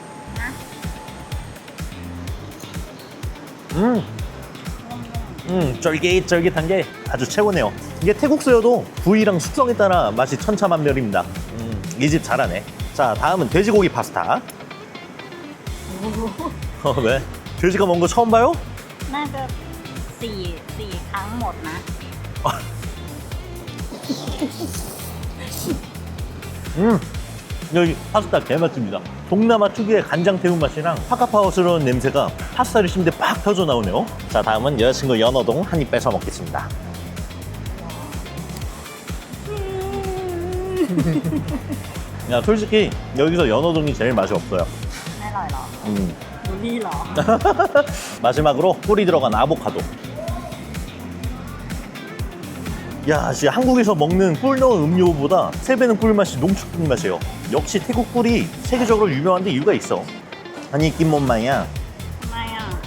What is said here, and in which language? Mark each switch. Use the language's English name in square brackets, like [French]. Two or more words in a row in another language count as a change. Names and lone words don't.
[Korean] 쫄깃쫄깃한 게 아주 최고네요. 이게 태국수여도 부위랑 숙성에 따라 맛이 천차만별입니다. 이 집 잘하네. 자, 다음은 돼지고기 파스타. 왜? 돼지가 먹은 거 처음 봐요? [Thai] น่าจะสี่ครั้งหมดนะ [Korean] 여기 파스타 개맛집니다. 동남아 특유의 간장 태운 맛이랑 파카파우스러운 냄새가 파스타를 씹는데 팍 터져 나오네요. 자, 다음은 여자친구 연어동 한 입 뺏어 먹겠습니다. 야, 솔직히 여기서 연어동이 제일 맛이 없어요. [Thai] ไม่อร่อยหรอ บูลลี่หรอ [Korean] 마지막으로 꿀이 들어간 아보카도. 야, 진짜 한국에서 먹는 꿀 넣은 음료보다 3배는 꿀맛이 농축 맛이에요. 역시 태국 꿀이 세계적으로 유명한데 이유가 있어. 아니 김몬마야. [Thai] ทำไมอ่ะ